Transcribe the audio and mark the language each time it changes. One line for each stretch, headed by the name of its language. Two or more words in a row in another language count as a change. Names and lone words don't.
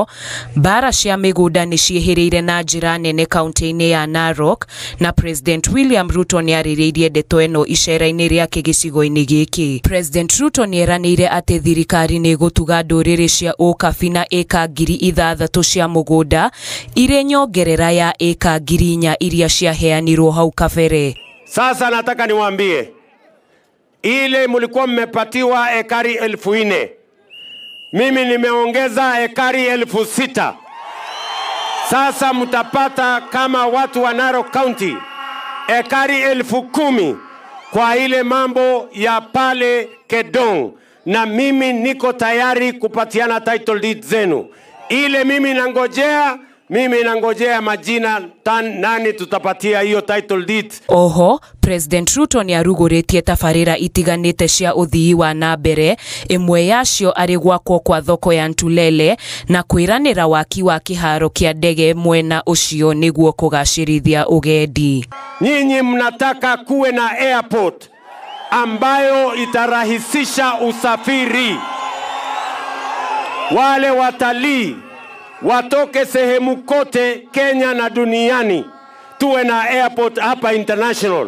Kikuyu: Bara cia migunda ni ciehiriire na njira nene kaunti-ini ya Narok, na President William Ruto ni aririirie ndeto eno icera-ini riake gicigo-ini giki. President Ruto ni eranire ati thirikari ni gutuga nduriri cia ukabi na eka 6,000 cia mugunda ire nyongerera ya eka 4,000 iria ciaheanirwo hau kabere.
Swahili: Sasa nataka niwaambie, ile mulikuwa mmepatiwa ekari 4,000, mimi nimeongeza ekari 6,000. Sasa mtapata kama watu wa Narok County ekari 10,000 kwa ile mambo ya pale Kedong, na mimi niko tayari kupatiana
English: title deed
Swahili: zenu. Ile mimi nangojea majina nani tutapatia hiyo
English: title deed.
Kikuyu: Oho, President Ruto ni aruguritie tabarira itiganite cia uthii wa nambere, imwe yacio ari gwakwo kwa thoko ya Ntulele na kwiranira waki wa kiharo kia ndege mwena ucio niguo kugacirithia ugendi.
Swahili: Nyinyi mnataka kuwe na airport ambayo itarahisisha usafiri. Wale watalii watoke sehemu kote Kenya na duniani, tuwe na airport hapa international.